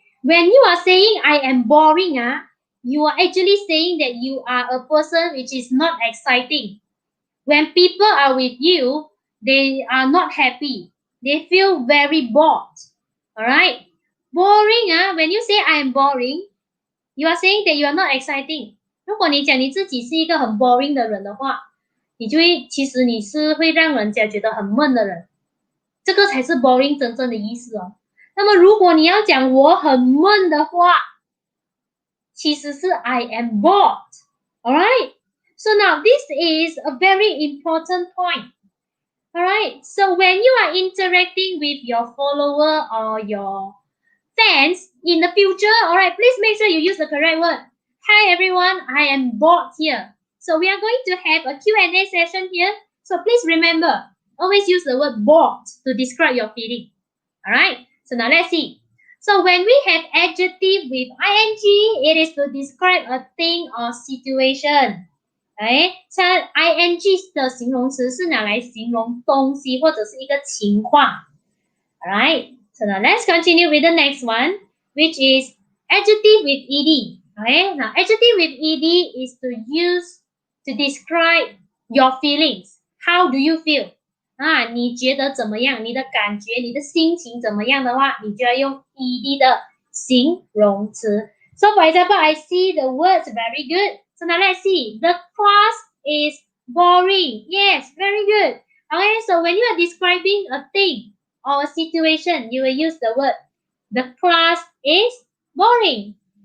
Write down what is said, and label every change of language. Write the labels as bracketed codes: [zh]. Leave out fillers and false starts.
[en] When you are saying I am boring, you are actually saying that you are a person which is not exciting. When people are with you, they are not happy. They feel very bored. Alright? Boring, when you say I am boring, you are saying that you are not exciting. [zh] 如果你讲你自己是一个很 boring 的人的话，你就会其实你是会让人家觉得很闷的人，这个才是 boring 真正的意思哦。那么如果你要讲我很闷的话，其实是 [en] I am bored. Alright? So now this is a very important point. Alright? So when you are interacting with your follower or your fans in the future, alright, please make sure you use the correct word. Hi everyone, I am bored here. So we are going to have a Q&A session here. So please remember, always use the word bored to describe your feeling. Alright, so now let's see. So when we have adjective with ing, it is to describe a thing or situation. [zh] 像 ing 的形容词是拿来形容东西或者是一个情况。 [en] Alright, so now let's continue with the next one, which is adjective with ed. Okay, now adjective with ed is to use to describe your feelings. How do you feel? [zh] 你觉得怎么样？你的感觉、你的心情怎么样的话，你就要用 ed 的形容词。 [en] So for example, I see the words very good. So now let's see. The class is boring. Yes, very good. Okay, so when you are describing a thing or a situation, you will use the word the class is boring.